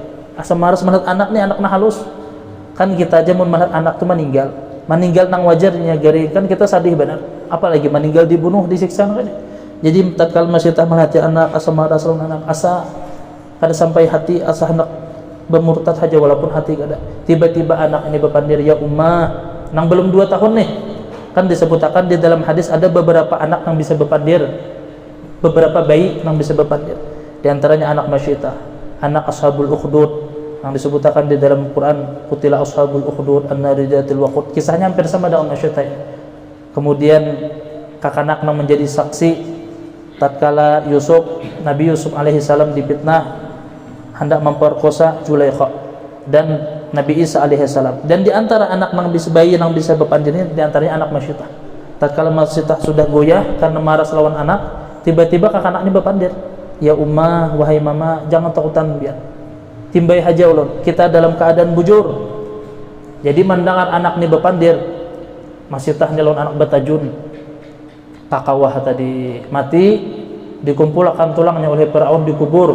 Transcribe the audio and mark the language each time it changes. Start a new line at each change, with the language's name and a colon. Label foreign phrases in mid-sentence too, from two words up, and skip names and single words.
Banjar: Asa maras melihat anak nih, anak nah halus. Kan kita aja mun melihat anak tuh meninggal nang wajarnya gari, kan kita sadih benar. Apalagi meninggal dibunuh, disiksa kan. Jadi tatkala Masyitah melihat anak, asa maras anak, asa kada sampai hati, asa anak bermurtad aja walaupun hati kada. Tiba-tiba anak ini berpandir,
Arabic: ya ummah,
Banjar: nang belum 2 tahun nih.
Indonesian: Kan disebutkan di dalam hadis ada beberapa anak yang bisa berpandir, beberapa bayi yang bisa berpandir. Di antaranya anak Masyitah, anak Ashabul Ukhdud yang disebutkan di dalam Quran,
Arabic: qutila Ashabul Ukhdud an-nari dzatil waqud.
Indonesian: Kisahnya hampir sama dengan Masyitah. Kemudian kakanak yang menjadi saksi tatkala Nabi Yusuf
Arabic: alaihi salam
Indonesian: dipitnah hendak memperkosa Zulaikha dan Nabi Isa
Arabic: alaihi salam.
Indonesian: Dan di antara anak yang bisa bayi yang bisa berpandir ini di antaranya anak Masyitah.
Banjar: Tatkala Masyitah sudah goyah karena maras lawan anak, tiba-tiba kakanak ini berpandir,
Arabic: ya ummah,
Banjar: wahai mama, jangan takutan biar. Timbai haja ulun, kita dalam keadaan bujur. Jadi mendengar anak ini berpandir, Masyitah nyelon anak batajun. Kakawah tadi mati, dikumpulkan tulangnya oleh Fir'aun, dikubur.